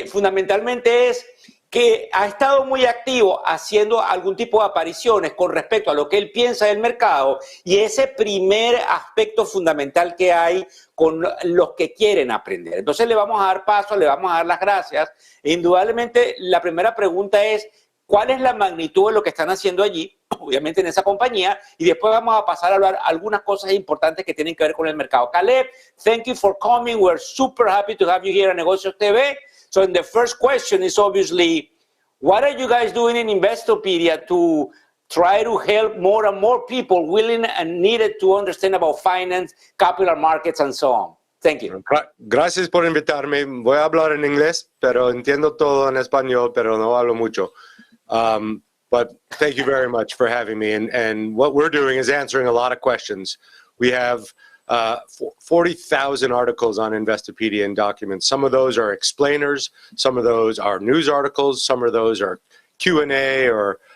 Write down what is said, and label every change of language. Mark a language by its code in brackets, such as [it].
[es] Fundamentalmente es que ha estado muy activo haciendo algún tipo de apariciones con respecto a lo que él piensa del mercado y ese primer aspecto fundamental que hay con los que quieren aprender. Entonces le vamos a dar paso, le vamos a dar las gracias. Indudablemente la primera pregunta es, ¿cuál es la magnitud de lo que están haciendo allí? Obviamente en esa compañía, y después vamos a pasar a hablar algunas cosas importantes que tienen que ver con el mercado. [en] Caleb, thank you for coming. We're super happy to have you here at Negocios TV. So the first question is obviously, what are you guys doing in Investopedia to try to help more and more people willing and needed to understand about finance, capital markets, and so on? Thank you. [es] Gracias por invitarme. Voy a hablar en inglés, pero entiendo todo en español, pero no hablo mucho. [en] But thank you very much for having me. And what we're doing is answering a lot of questions. We have 40,000 articles on Investopedia and documents. Some of those are explainers. Some of those are news articles. Some of those are Q&A or